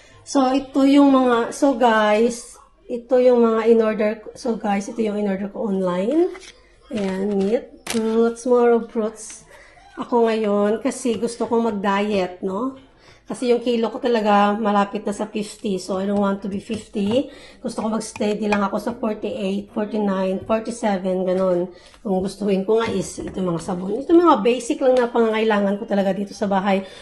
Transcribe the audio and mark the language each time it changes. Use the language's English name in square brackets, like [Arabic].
[Filipino] So, ito yung mga, so guys, ito yung mga in-order ko. So guys, ito yung in-order ko online. Ayan, meat, fruits, more of fruits. Ako ngayon, kasi gusto kong mag-diet, no? Kasi yung kilo ko talaga malapit na sa 50. [English] So, I don't want to be 50. [Filipino] Gusto ko mag-steady lang ako sa 48, 49, 47, ganun. Kung gustuin ko nga is ito mga sabon. Ito mga basic lang na pangangailangan ko talaga dito sa bahay.